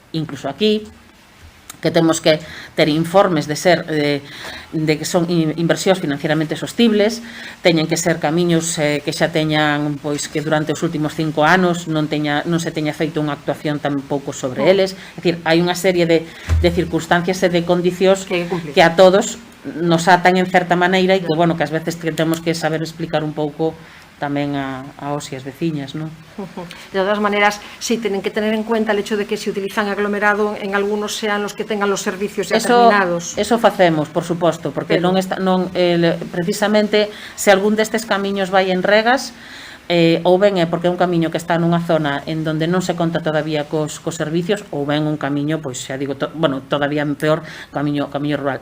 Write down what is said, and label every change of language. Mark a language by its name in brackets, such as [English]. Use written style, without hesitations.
[Galician] Incluso aquí, que temos que ter informes de que son inversións financieramente sostibles, teñen que ser camiños que xa teñan, pois que durante os últimos 5 anos non se teña feito unha actuación tampouco sobre eles. É dicir, hai unha serie de circunstancias e de condicións que a todos nos atan en certa maneira e que, bueno, que ás veces temos que saber explicar un pouco tamén aos e as veciñas, non? [Spanish] De todas maneras, sí, tienen que tener en cuenta el hecho de que se utilizan aglomerado, en algunos sean los que tengan los servicios ya terminados. [Galician] Eso facemos, por suposto, porque precisamente, se algún destes camiños vai en regas, ou ben é porque é un camiño que está nunha zona en donde non se conta todavía cos servicios, ou ben un camiño, pois xa digo, todavía peor, camiño rural.